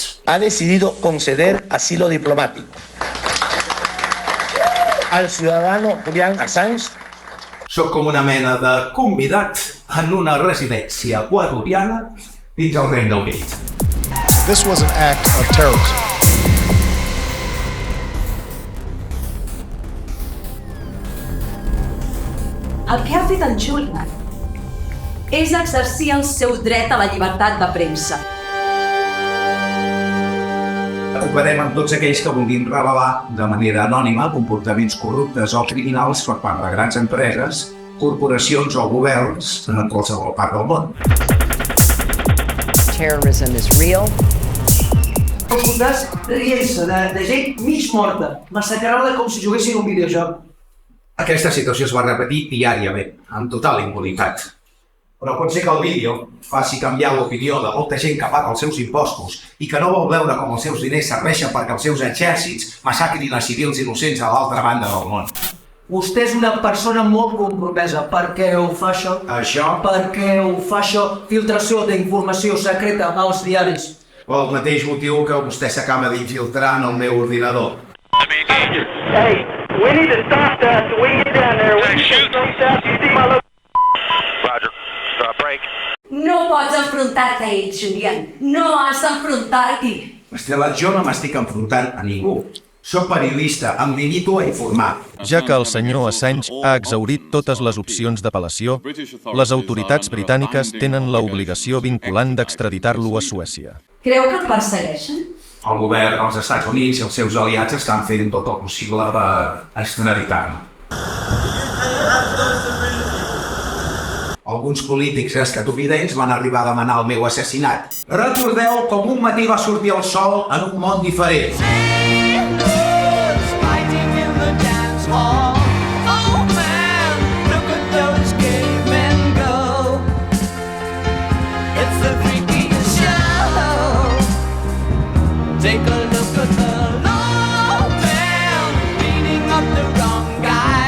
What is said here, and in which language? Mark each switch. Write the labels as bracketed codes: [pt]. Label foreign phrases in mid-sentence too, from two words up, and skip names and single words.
[es] Ha decidido conceder asilo diplomático al ciudadano Julian Assange. [ca] Soc com una mena de convidat en una residència equatoriana dins el Regne Unit. [en] This was an act of terrorism. [ca] El que ha fet en Julian és exercir el seu dret a la llibertat de premsa. Operem amb tots aquells que vulguin revelar de manera anònima comportaments corruptes o criminals per part de grans empreses, corporacions o governs en qualsevol part del món. [en] Terrorism is real. [ca] Els soldats rient-se de gent mig morta, massacrada com si juguessin un videojoc. Aquesta situació es va repetir diàriament, amb total impunitat. Però pot ser que el vídeo faci canviar l'opinió de molta gent que paga els seus impostos i que no vol veure com els seus diners serveixen perquè els seus exèrcits massacrin a civils innocents a l'altra banda del món. Vostè és una persona molt compromesa. Per què ho fa això? Això? Per què ho fa això? Filtració d'informació secreta als diaris. Pel mateix motiu que vostè s'acaba d'infiltrar en el meu ordinador. [en] Hey, we need to stop that so we can get down there. We need to stop that. You see my look? Roger. Break. [ca] No pots enfrontar-te a ells, Julian. No has d'enfrontar-t'hi. Estela, jo no m'estic enfrontant a ningú. Soc periodista, em limito a informar. Ja que el senyor Assange ha exhaurit totes les opcions d'apel·lació, les autoritats britàniques tenen l'obligació vinculant d'extraditar-lo a Suècia. Creu que et persegueixen? El govern dels Estats Units i els seus aliats estan fent tot el possible per extraditar-me. Alguns polítics estatunidencs van arribar a demanar el meu assassinat. Recordeu com un matí va sortir el sol en un món diferent. [en] Take a look at the low man beating up the wrong guy.